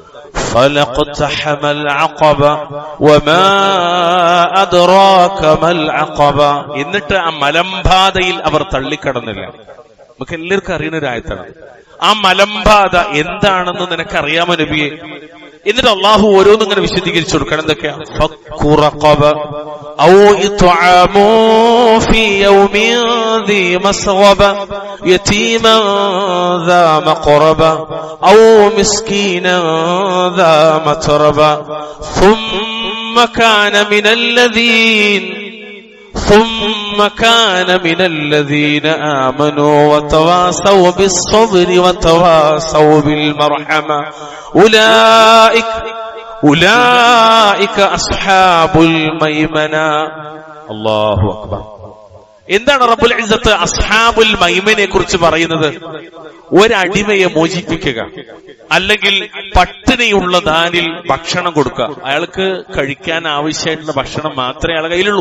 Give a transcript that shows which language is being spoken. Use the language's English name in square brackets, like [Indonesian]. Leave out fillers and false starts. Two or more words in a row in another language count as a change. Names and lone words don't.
[Malayalam] എന്നിട്ട് ആ മലമ്പാതയിൽ അവർ തള്ളിക്കടന്നില്ല. നമുക്ക് എല്ലാവർക്കും അറിയുന്ന ഒരു ആയത്താണ്. ആ മലമ്പാത എന്താണെന്ന് നിനക്കറിയാമോ നബിയെ? എന്നിട്ട് അള്ളാഹു ഓരോന്നും ഇങ്ങനെ വിശദീകരിച്ചു കൊടുക്കണം. എന്തൊക്കെയാ? [Arabic] أو إطعام في يوم ذي مسغبة يتيما ذا مقربة أو مسكينا ذا متربة ثم كان من الذين آمنوا وتواصوا بالصبر وتواصوا بالمرحمة أولئك أصحاب الميمنة. [Malayalam] അല്ലാഹു അക്ബർ. എന്താണ് റബ്ബുൽ ഇസ്സത്ത് അസ്ഹാബുൽ മൈമനെ കുറിച്ച് പറയുന്നത്? ഒരടിമയെ മോചിപ്പിക്കുക, അല്ലെങ്കിൽ പട്ടിണിയുള്ള ദാനിൽ ഭക്ഷണം കൊടുക്കുക. അയാൾക്ക് കഴിക്കാൻ ആവശ്യമായിട്ടുള്ള ഭക്ഷണം മാത്രമേ അയാളുടെ കയ്യിലുള്ളൂ.